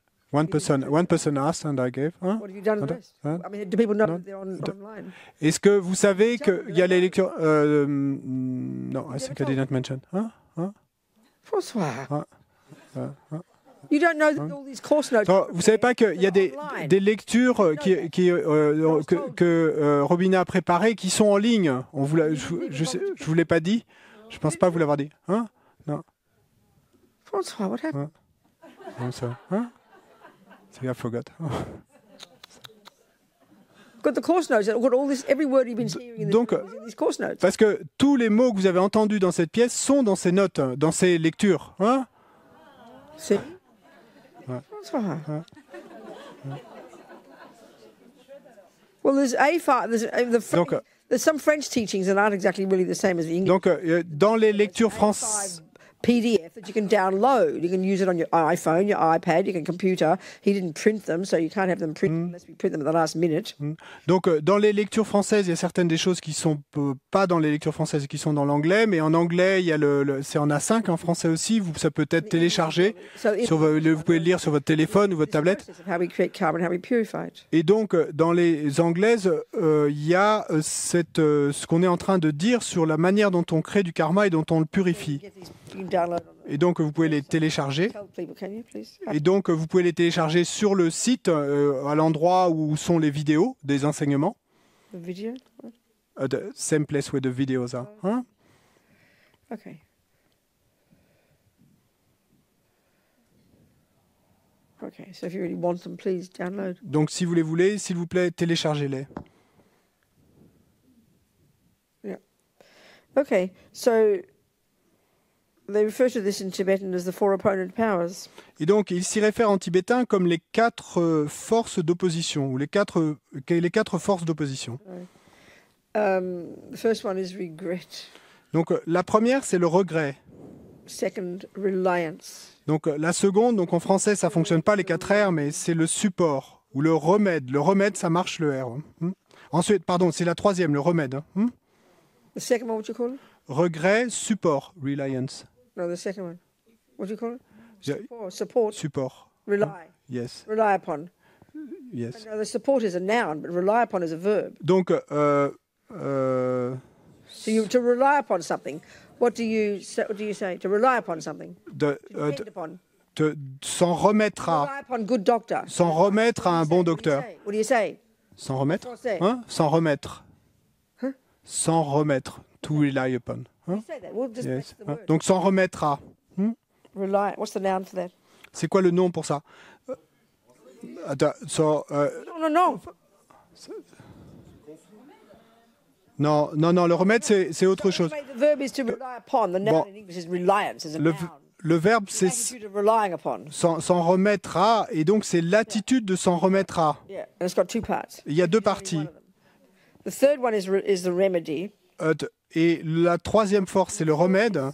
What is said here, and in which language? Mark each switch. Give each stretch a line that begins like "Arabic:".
English: One person asked and I gave. What have you done with the rest? I mean, do people know that they're online?
French: Est-ce que vous savez qu'il y a les lectures?
English: No, I think I didn't mention. François, you don't know that all these course notes.
French: Non, vous savez pas qu'il y a des lectures que Robina a préparées qui sont en ligne. Je vous l'ai pas dit. Je pense pas vous l'avoir dit. Hein? Non.
English: François, what happened?
French: Non, ça. Hein?
English: I forgot. Got the course notes. Got all this. Every word you've been hearing in
French: Donc,
English: these course notes.
French: parce que tous les mots que vous avez entendus dans cette pièce sont dans ces notes, dans ces lectures. Hein?
English: See? François. Well, there's
French: Donc,
English: there's some French teachings that aren't exactly really the same as the English.
French: donc dans les lectures françaises.
English: PDF that you can download. You can use it on your iPhone, your iPad, your computer. He didn't print them, so you can't have them printed unless we print them at the last minute.
French: Donc, dans les lectures françaises, il y a certaines des choses qui sont pas dans les lectures françaises, qui sont dans l'anglais, mais en anglais, il y a c'est en A5, en français aussi. Ça peut être téléchargé. Vous pouvez le lire sur votre téléphone ou votre tablette.
English: How we create karma and how we purify it.
French: Et donc, dans les anglaises, il y a ce qu'on est en train de dire sur la manière dont on crée du karma et dont on le purifie.
English: You can download
French: Et donc, vous pouvez les télécharger.
English: Tell people, can you please?
French: Et donc, vous pouvez les télécharger sur le site, à l'endroit où sont les vidéos des enseignements.
English: The video? The same place where the videos are. Hein? Okay. Okay, so if you really want them, please download.
French: Donc, si vous les voulez, s'il vous plaît, téléchargez-les.
English: Yeah. Okay, so they refer to this in Tibetan as the 4 opponent powers.
French: Et donc, il s'y réfère en tibétain comme les 4 forces d'opposition, ou les quatre forces d'opposition.
English: The first one is regret.
French: Donc, la première, c'est le regret.
English: Second, reliance.
French: Donc la seconde, donc en français ça fonctionne pas les 4 R, mais c'est le support ou le remède. Le remède, ça marche le R. Ensuite, pardon, c'est la troisième, le remède.
English: The second one, what do you call it? Regret, support, reliance. No, the second one. What do you call it? Yeah. Support. Support. Rely. Yes. Rely upon. Yes. No, the support is a noun, but rely upon is a verb.
French: Donc,
English: So to rely upon something, what do you say? To rely upon something. Depend upon.
French: S'en remettre à.
English: Rely upon good doctor.
French: S'en remettre à un bon docteur.
English: What do you say?
French: S'en remettre. Français. S'en remettre.
English: Huh?
French: S'en remettre.
English: To rely upon. You say that. We'll just Yes. make the word.
French: Donc s'en remettre à.
English: Rely. What's the noun for that?
French: C'est quoi le nom pour ça? Attends,
English: No.
French: non, le remède c'est autre chose.
English: The verb is to rely upon. The noun
French: Bon.
English: in English is reliance. Is a noun.
French: Le verbe
English: The
French: c'est
English: attitude of relying upon.
French: s'en remettre à, et donc c'est l'attitude de s'en remettre à.
English: Yeah, and it's got two parts.
French: Il y a deux parties.
English: The third one is the remedy.
French: Et la troisième force, c'est le remède.